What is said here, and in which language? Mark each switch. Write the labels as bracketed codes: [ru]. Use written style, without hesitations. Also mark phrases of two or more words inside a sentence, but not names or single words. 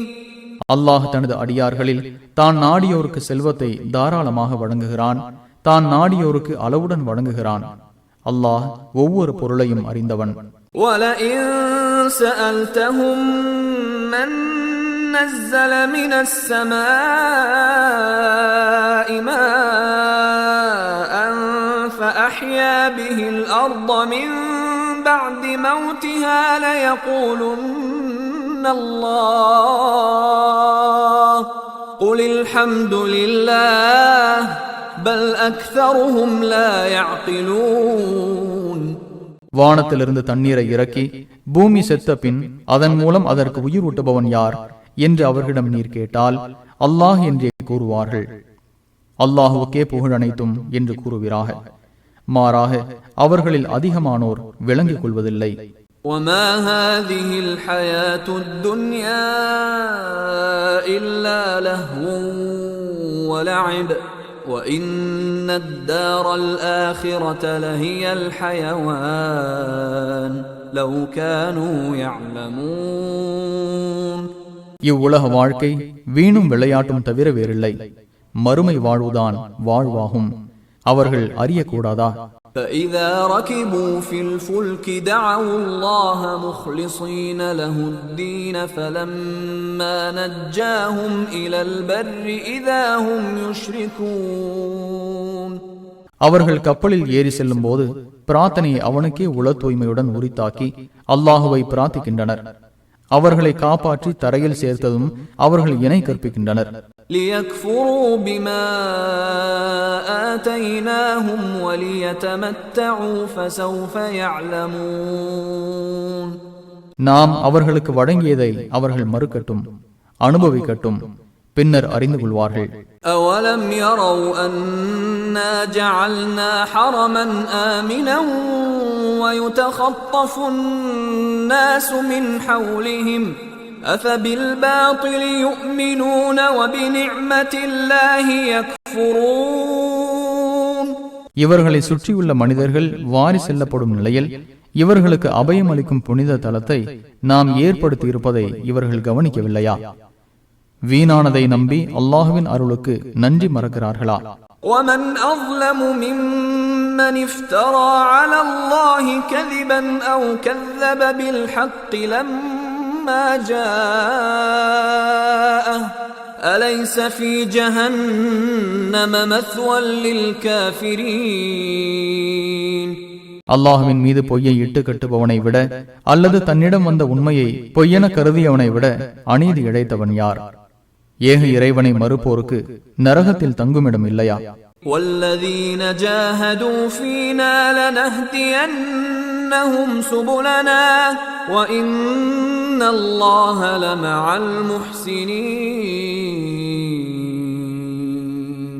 [ta] அல்லாஹ் தனது அடியார்களில் தான் நாடியோருக்கு செல்வத்தை தாராளமாக வழங்குகிறான், தான் நாடியோருக்கு அளவுடன் வழங்குகிறான். அல்லாஹ் ஒவ்வொரு பொருளையும் அறிந்தவன். [ar] وَلَئِن سَأَلْتَهُم مَّن نَّزَّلَ مِنَ السَّمَاءِ مَاءً فَأَحْيَا بِهِ الْأَرْضَ مِن بَعْدِ مَوْتِهَا لَيَقُولُنَّ اللَّهُ قُلِ الْحَمْدُ لِلَّهِ بَلْ أَكْثَرُهُمْ لَا يَعْقِلُونَ. [ta] வானத்திலிருந்து தண்ணீரை இறக்கி பூமி செத்த பின் அதன் மூலம் அதற்கு உயிர் ஊட்டுபவன் யார் என்று அவர்களிடம் நீர் கேட்டால் அல்லாஹ் என்றே கூறுவார்கள். அல்லாஹுவுக்கே புகழ் அனைத்தும் என்று கூறுகிறார்கள். மாறாக அவர்களில் அதிகமானோர் விளங்கிக் கொள்வதில்லை. [ar] وَمَا هَذِهِ الْحَيَاةُ الدُّنْيَا إِلَّا لَهْوٌ وَلَعِبٌ وَإِنَّ الدَّارَ الْآخِرَةَ لَهِيَ الْحَيَوَانُ لَوْ كَانُوا يَعْلَمُونَ. [ta] இவ்வுலக வாழ்க்கை வீணும் விளையாட்டும் தவிர வேறில்லை. மறுமை வாழ்வுதான் வாழ்வாகும். அவர்கள் அறியக்கூடாதா? [ar] فَإِذَا رَكِبُوا فِي الْفُلْكِ دَعَوُا اللَّهَ مُخْلِصِينَ لَهُ الدِّينَ فَلَمَّا نَجَّاهُمْ إِلَى الْبَرِّ إِذَا هُمْ يُشْرِكُونَ. [ta] அவர்கள் கப்பலில் ஏறி செல்லும் போது பிரார்த்தனையை அவனுக்கே உள தூய்மையுடன் உரித்தாக்கி அல்லாஹுவை பிரார்த்திக்கின்றனர். அவர்களை காப்பாற்றி தரையில் சேர்த்ததும் அவர்கள் இணை கற்பிக்கின்றனர். [ar] لِيَكْفُرُوا بِمَا آتَيْنَاهُمْ وَلِيَتَمَتَّعُوا فَسَوْفَ يَعْلَمُونَ. [ta] நாம் அவர்களுக்கு வழங்கியதை அவர்கள் மறுக்கட்டும், அனுபவிக்கட்டும், பின்னர் அறிந்து கொள்வார்கள். [ar] أَوَلَمْ يَرَوْا أَنَّا جَعَلْنَا حَرَمًا آمِنًا وَيُتَخَطَّفُ النَّاسُ مِنْ حَوْلِهِمْ أَفَبِالْبَاطِلِ يُؤْمِنُونَ وَبِنِعْمَةِ اللَّهِ يَكْفُرُونَ. [ta] இவர்களை சுற்றியுள்ள மனிதர்கள் வாரி செல்லப்படும் நிலையில் இவர்களுக்கு அபயம் அளிக்கும் புனித தலத்தை நாம் ஏற்படுத்தி இருப்பதை இவர்கள் கவனிக்கவில்லையா? வீணானதை நம்பி அல்லாஹுவின் அருளுக்கு நன்றி மறக்கிறார்களா? [ar] وَمَنْ أَظْلَمُ مِمَّنِ افْتَرَى عَلَى اللَّهِ كَذِبًا أَوْ كَذَّبَ بِالْحَقِّ لَمَّا جَاءَهُ أَلَيْسَ فِي جَهَنَّمَ مَثْوًى لِلْكَافِرِينَ. [ta] அல்லாஹுவின் மீது பொய்யை இட்டு கட்டுபவனை விட அல்லது தன்னிடம் வந்த உண்மையை பொய்யென கருதியவனை விட அநீதி இழைத்தவன் யார்? ஏக இறைவனை மறுப்போருக்கு நரகத்தில் தங்குமிடம் இல்லையா? [ar] وَالَّذِينَ جَاهَدُوا فِينَا لَنَهْدِيَنَّهُمْ سُبُلَنَا وَإِنَّ اللَّهَ لَمَعَ الْمُحْسِنِينَ.